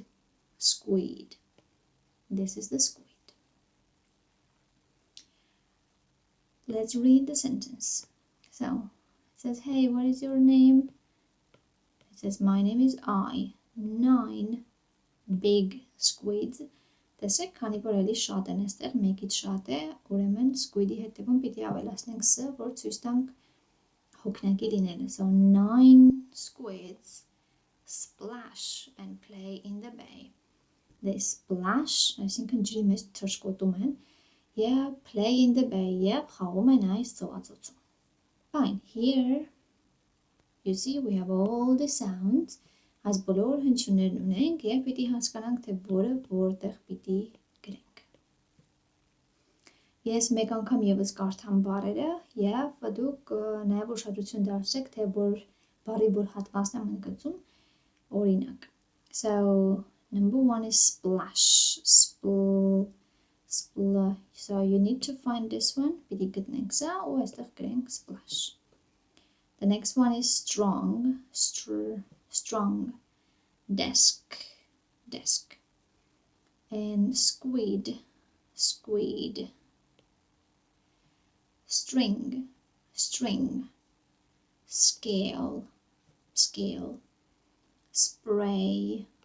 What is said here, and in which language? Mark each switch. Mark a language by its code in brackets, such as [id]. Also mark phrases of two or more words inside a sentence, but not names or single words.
[en] Squid. This is the squid. Let's read the sentence. So, it says, hey, what is your name? It says, my name is I. 9 big squids. [hy] Տեսեք, քանի որ էլի շատ են այստեղ, մեկից շատ է, ուրեմն squid-ի հետևում պիտի ավելացնենք s, որ ցույց տանք հոգնակի լինելը. [en] So 9 squids splash and play in the bay. They splash, [hy] այսինքն ջրի մեջ թռչկոտում են, եւ [en] play in the bay, [hy] եւ խաղում են այս ծովածոցում. [en] Fine, here you see we have all the sounds. [hy] Այս բոլոր հնչյուններն ունենք եւ պիտի հասկանանք թե որը որտեղ պիտի գրենք։ Ես մեկ անգամ եւս կարդամ բառերը եւ դուք նաեւ ուշադրություն դարձրեք թե որ բառի որ հատվածն եմ ընդգծում։ Օրինակ. [en] So number 1 is splash. So you need to find this one. [hy] Պիտի գտնենք սա ու այստեղ գրենք splash. [en] The next one is strong. Strong. Desk. And squid. String. Scale. Spray.